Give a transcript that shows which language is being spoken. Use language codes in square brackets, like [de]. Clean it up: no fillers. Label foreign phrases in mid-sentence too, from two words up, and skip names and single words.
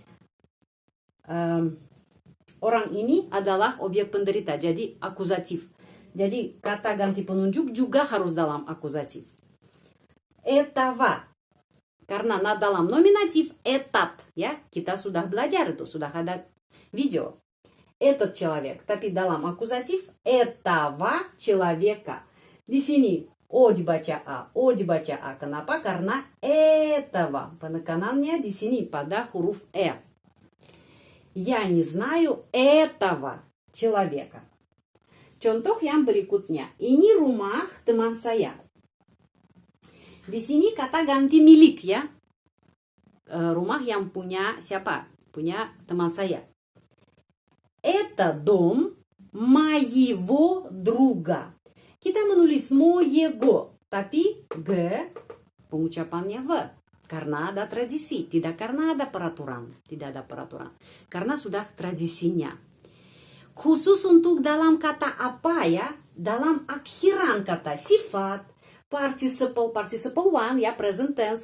[id] Orang ini adalah objek penderita, jadi akusatif. Jadi kata ganti penunjuk juga harus dalam akusatif. [ru] Этого. [id] Karena dalam nominatif этот, ya, kita sudah belajar itu, sudah ada video. [ru] Этот человек. [id] Tapi dalam akusatif [ru] этого человека. [id] Di sini O dibaca A. Kenapa? Karena этого. Penekanannya di sini pada huruf E. [ru] Я не знаю этого человека. [id] Contoh yang berikutnya. Ini rumah teman saya. Di sini kata ganti milik ya. Rumah yang punya siapa? Punya teman saya. [ru] Это дом моего друга. [id] Kita menulis моего. Tapi G pengucapannya V. Karena ada tradisi, tidak karena ada peraturan. Tidak ada peraturan. Karena sudah tradisinya. Khusus untuk dalam kata apa ya? Dalam akhiran kata sifat, [en] participle one [id] ya, [en] present tense.